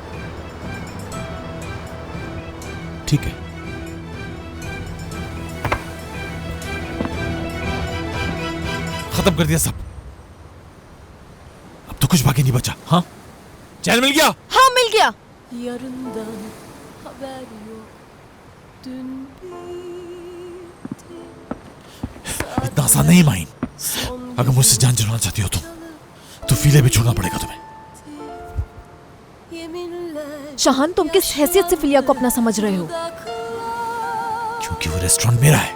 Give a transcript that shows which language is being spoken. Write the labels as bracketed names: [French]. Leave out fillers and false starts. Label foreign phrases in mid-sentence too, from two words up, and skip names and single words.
[Hindi] ठीक है, खत्म कर दिया सब। अब तो कुछ बाकी नहीं बचा। हाँ, चैन मिल गया। हाँ मिल गया। [Turkish] Yarından haber yok. Dün [Hindi] इतना आसान नहीं माइन। अगर मुझसे जान छुड़ाना चाहती हो तुम तो फिलिया भी छोड़ना पड़ेगा तुम्हें। शाहान तुम किस हैसियत से फिलिया को अपना समझ रहे हो? क्योंकि वो रेस्टोरेंट मेरा है।